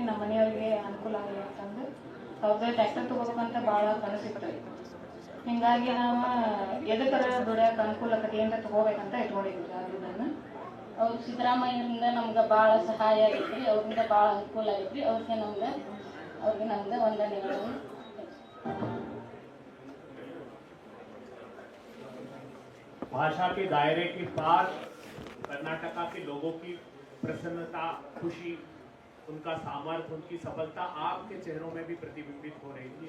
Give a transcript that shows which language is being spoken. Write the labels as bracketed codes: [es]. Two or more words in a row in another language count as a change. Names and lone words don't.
[kn] ನಮ್ಮ ಮನೆಯವ್ರಿಗೆ ಅನುಕೂಲ ಆಗಲಿ ಅಂತಂದು ಅವ್ರದ್ದು ಟ್ರ್ಯಾಕ್ಟರ್ ತೊಗೋಬೇಕಂತ ಭಾಳ ಕನಸಿತ್ತು. ಹಿಂಗಾಗಿ ನಾವು ಎದಕ್ಕರ ದುಡಿಯೋಕೆ ಅನುಕೂಲಕತೆ ಏನಾರ ತೊಗೋಬೇಕಂತ ಇಟ್ಕೊಂಡಿದ್ವಿ. ಅದನ್ನು ಅವ್ರು ಸಿದ್ದರಾಮಯ್ಯರಿಂದ ನಮ್ಗೆ ಭಾಳ ಸಹಾಯ ಆಗೈತ್ರಿ. ಅವ್ರಿಂದ ಭಾಳ ಅನುಕೂಲ ಆಗೈತ್ರಿ. ಅವ್ರಿಗೆ ನಮ್ಗೆ ವಂದನೆಗಳು. [hi] भाषा के दायरे के पार कर्नाटका के लोगों की प्रसन्नता, खुशी, उनका सामर्थ्य, उनकी सफलता आपके चेहरों में भी प्रतिबिंबित हो रही थी.